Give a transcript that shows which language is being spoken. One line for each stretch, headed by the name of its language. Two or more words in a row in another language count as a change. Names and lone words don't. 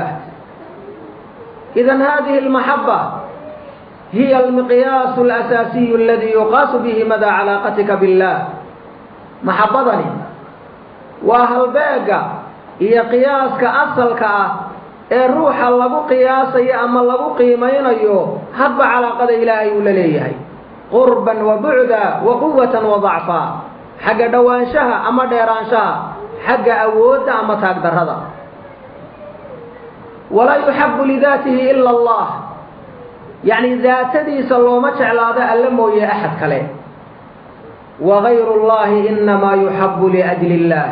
Arabic: إذن هذه المحبة هي المقياس الأساسي الذي يقاس به مدى علاقتك بالله.
Somali: maxabbadani waa halbeega iyo qiyaaska asalka ah ee ruuxa lagu qiyaasayo ama lagu qiimaynayo hadba calaaqada ilaahay uu la leeyahay,
Arabic: قربا وبعدا وقوة وضعفا,
Somali: xagga dhowaanshaha ama dheeraanshaha, xagga awoodda ama taagdarrada.
Arabic: ولا يحب لذاته إلا الله.
Somali: yacni daatadiisa looma jeclaado alle mooye axad kale.
Arabic: وغير الله إنما يحب لأجل الله.